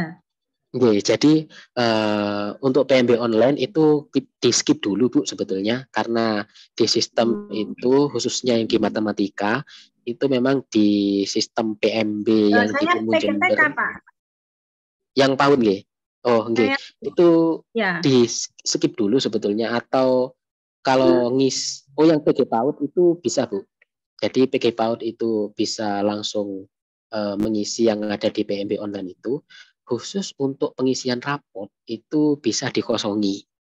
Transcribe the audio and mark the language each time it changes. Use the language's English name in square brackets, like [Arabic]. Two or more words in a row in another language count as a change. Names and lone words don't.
[Indonesian] Jadi untuk PMB online itu di skip dulu Bu sebetulnya, karena di sistem itu khususnya yang di matematika itu memang di sistem PMB yang di Umum Jember. Yang PAUD nggih. Oh, nggih. Itu di skip dulu sebetulnya, atau kalau yang PG PAUD itu bisa Bu. Jadi PG PAUD itu bisa langsung mengisi yang ada di PMB online itu. Khusus untuk pengisian raport itu bisa dikosongi.